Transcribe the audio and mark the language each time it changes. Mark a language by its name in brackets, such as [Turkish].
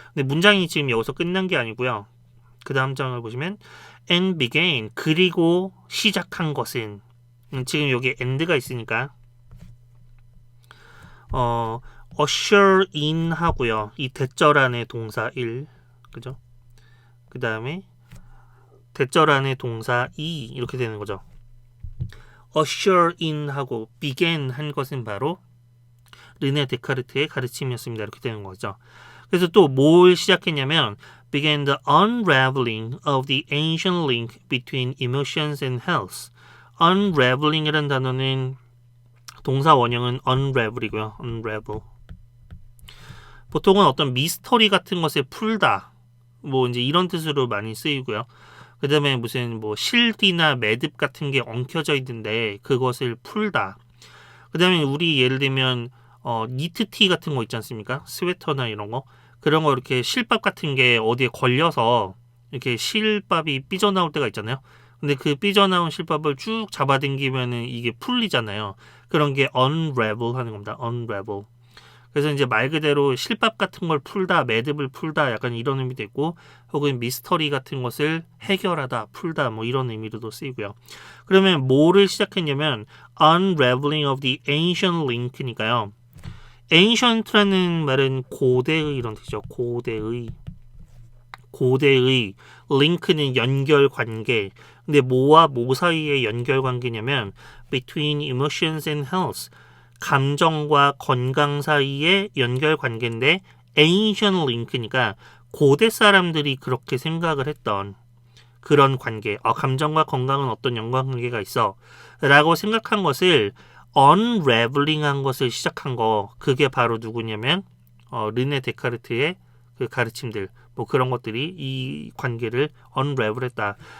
[Korean] 근데 문장이 지금 여기서 끝난 게 아니고요. 그 다음 장을 보시면 [English] and began [Korean] 그리고 시작한 것은 지금 여기 and가 있으니까 usher in 하고요. 이 대절 안에 동사 1 그죠? 그 다음에 대절 안에 동사 2 이렇게 되는 거죠. usher in 하고 began 한 것은 바로 르네 데카르트의 가르침이었습니다. 이렇게 되는 거죠. 그래서 또 뭘 시작했냐면 [English] began the unraveling of the ancient link between emotions and health. [Korean] unraveling이라는 단어는 동사 원형은 unravel이고요. [English] unravel. [Korean] 보통은 어떤 미스터리 같은 것을 풀다. 뭐 이제 이런 뜻으로 많이 쓰이고요. 그 다음에 무슨 뭐 실디나 매듭 같은 게 엉켜져 있는데 그것을 풀다. 그 다음에 우리 예를 들면 니트티 같은 거 있지 않습니까? 스웨터나 이런 거. 그런 거 이렇게 실밥 같은 게 어디에 걸려서 이렇게 실밥이 삐져나올 때가 있잖아요. 근데 그 삐져나온 실밥을 쭉 잡아당기면은 이게 풀리잖아요. 그런 게 unravel 하는 겁니다. [English] unravel. [Korean] 그래서 이제 말 그대로 실밥 같은 걸 풀다, 매듭을 풀다 약간 이런 의미도 있고, 혹은 미스터리 같은 것을 해결하다, 풀다 뭐 이런 의미로도 쓰이고요. 그러면 뭐를 시작했냐면 [English] unraveling of the ancient link니까요. [Korean] ancient라는 말은 고대의 이런 뜻이죠. 고대의 link는 연결 관계. 근데 뭐와 뭐 사이의 연결 관계냐면 [English] between emotions and health. [Korean] 감정과 건강 사이의 연결 관계인데 ancient link니까 고대 사람들이 그렇게 생각을 했던 그런 관계, 감정과 건강은 어떤 연관관계가 있어 라고 생각한 것을 unraveling 한 것을 시작한 거, 그게 바로 누구냐면 르네 데카르트의 그 가르침들, 뭐 그런 것들이 이 관계를 unravel 했다.